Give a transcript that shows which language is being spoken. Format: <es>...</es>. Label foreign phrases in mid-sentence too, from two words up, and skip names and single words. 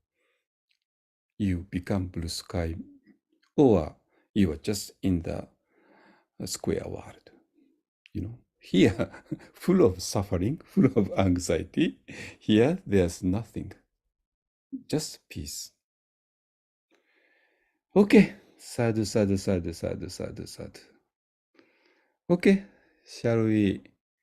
<en>You become blue sky, or you are just in the square world, you know. Here, full of suffering, full of anxiety. Here, there's nothing, just peace.</en> <pi>Okay, sadhu, sadhu, sadhu, sadhu, sadhu, sadhu.</pi> <en>Okay, shall we</en>